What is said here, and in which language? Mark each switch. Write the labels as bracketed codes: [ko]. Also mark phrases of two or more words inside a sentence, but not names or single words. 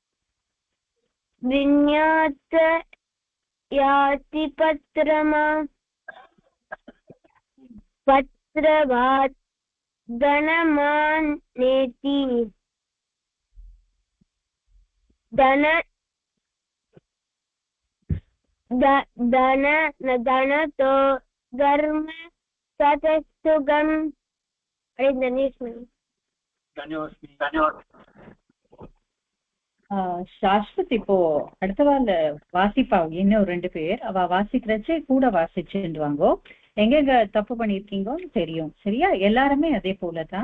[sa] विन्यात याति पत्रमा पत्रवात् धनमानेति धनतो धर्म सतस्तुगम् [ta] சாஸ்வத் இப்போ அடுத்தவாள் வாசிப்பா இன்னும் 2 பேர் அவ வாசிக்கிறச்சே கூட வாசிச்சுடுவாங்கோ. எங்கெங்க தப்பு பண்ணிருக்கீங்கன்னு தெரியும். சரியா? எல்லாருமே அதே போலதான்.